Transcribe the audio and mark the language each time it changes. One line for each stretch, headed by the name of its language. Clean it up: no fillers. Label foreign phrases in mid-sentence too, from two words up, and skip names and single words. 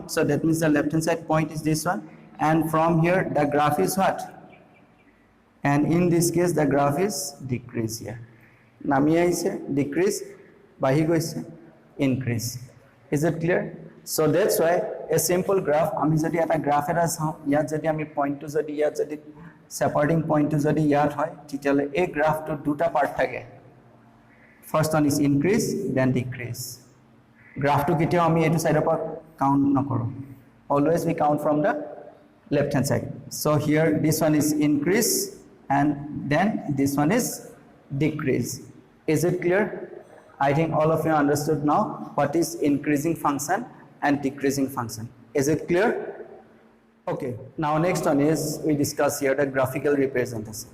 English: So that means the left hand side point is this one, and from here the graph is what? And in this case the graph is decrease here.
Assamese: নামি আহিছে decrease, বাঢ়ি গৈছে increase.
English: Is it clear? So that's why a simple graph,
Assamese: আমি যদি এটা গ্রাফ এটা চাওঁ ইয়াত যদি আমি পয়েন্টটো যদি ইয়াত যদি
English: separating point
Assamese: যদি ইয়াত হয় তেতিয়ালে এই গ্রাফটো দুটা পার্ট থাকে
English: first one is increase then decrease
Assamese: গ্রাফটো কেতিয়াও আমি এটো সাইডৰ পৰা কাউন্ট নকৰো অলৱেজ
English: we count from the left hand side. So here this one is increase and then this one is decrease. Is it clear? I think all of you understood now what is increasing function and decreasing function. Is it clear? Okay, now next one is we discuss here the graphical representation.